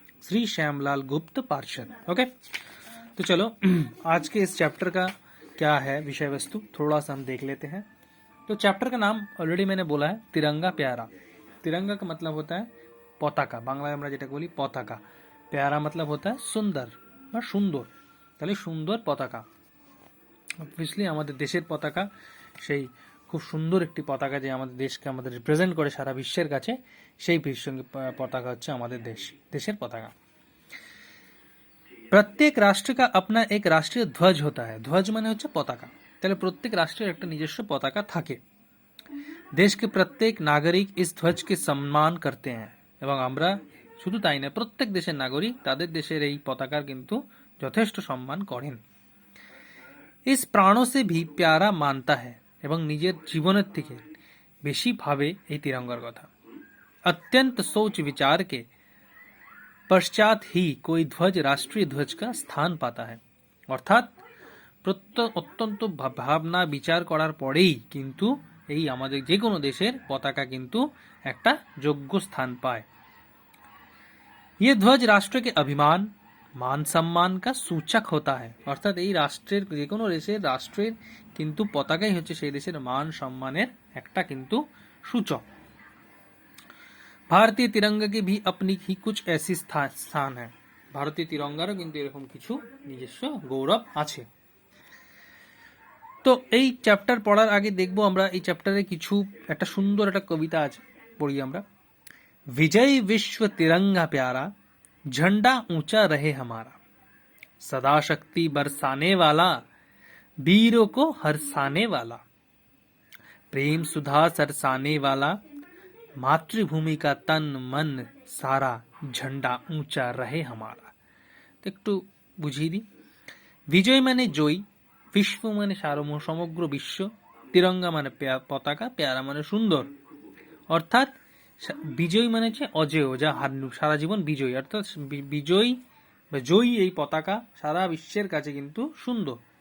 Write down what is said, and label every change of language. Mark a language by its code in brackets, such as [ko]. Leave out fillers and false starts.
[hi] श्री श्यामलाल गुप्त पार्षद। ओके, तो चलो आज के इस चैप्टर का क्या है विषय वस्तु, थोड़ा सा हम देख लेते हैं। तो चैप्टर का नाम ऑलरेडी मैंने बोला है, तिरंगा प्यारा। तिरंगा का मतलब होता है पताका, बांग्लाয় [bn] আমরা যেটা বলি পতাকা। [hi] प्यारा मतलब होता है सुंदर [bn] বা সুন্দর, তাহলে সুন্দর পতাকা। অবভিয়াসলি আমাদের দেশের পতাকা সেই খুব সুন্দর একটি পতাকা, যে আমাদের দেশকে আমাদের রিপ্রেজেন্ট করে সারা বিশ্বের কাছে, সেই পতাকা হচ্ছে আমাদের দেশের পতাকা। প্রত্যেক রাষ্ট্র [hi] का अपना एक राष्ट्रीय ध्वज होता है। [bn] ध्वज মানে হচ্ছে পতাকা, তাহলে প্রত্যেক রাষ্ট্রের একটা নিজস্ব পতাকা থাকে। [hi] देश के प्रत्येक नागरिक इस ध्वज के सम्मान करते हैं, [bn] এবং আমরা শুধু তাই না, প্রত্যেক দেশের নাগরিক তাদের দেশের এই পতাকার কিন্তু যথেষ্ট সম্মান করেন। [hi] इस प्राणों से भी प्यारा मानता है, [bn] এবং নিজের জীবনের থেকে বেশি ভাবে এই তিরঙ্গার কথা। [hi] अत्यंत सोच विचार के पश्चात ही कोई ध्वज राष्ट्रीय ध्वज का स्थान पाता है। [bn] অর্থাৎ অত্যন্ত ভাবনা বিচার করার পরেই কিন্তু এই আমাদের যে কোনো দেশের পতাকা কিন্তু একটা যোগ্য স্থান পায়। [hi] ये ध्वज राष्ट्र के अभिमान मान सम्मान का सूचक होता है। [bn] অর্থাৎ এই রাষ্ট্রের যে কোনো দেশের রাষ্ট্রের কিন্তু পতাকাই হচ্ছে সেই দেশের মান সম্মানের একটা কিন্তু সূচক। [hi] भारतीय तिरंगा की भी अपनी ही कुछ ऐसी स्थान है। [bn] ভারতীয় তিরঙ্গারও কিন্তু এরকম কিছু নিজস্ব গৌরব আছে। তো এই চ্যাপ্টার পড়ার আগে দেখবো আমরা এই চ্যাপ্টারে কিছু একটা সুন্দর একটা কবিতা আছে, পড়ি আমরা। [hi] विजय विश्व तिरंगा प्यारा, झंडा ऊंचा रहे हमारा, सदा शक्ति बरसाने वाला, वीरों को हरसाने वाला, प्रेम सुधा सरसाने वाला, मातृभूमि का तन मन सारा, झंडा ऊंचा रहे हमारा। [bn] तो একটু বুঝিয়ে দিই। বিজয় মানে জয়, বিশ্ব মানে সমগ্র বিশ্ব, তিরঙ্গা মানে পতাকা, প্যারা মানে সুন্দর। অর্থাৎ বিজয় মানে হচ্ছে অজেয়, যা সারা জীবন বিজয়ী, অর্থাৎ বিজয়ী বা জয়ী এই পতাকা সারা বিশ্বের কাছে কিন্তু সুন্দর।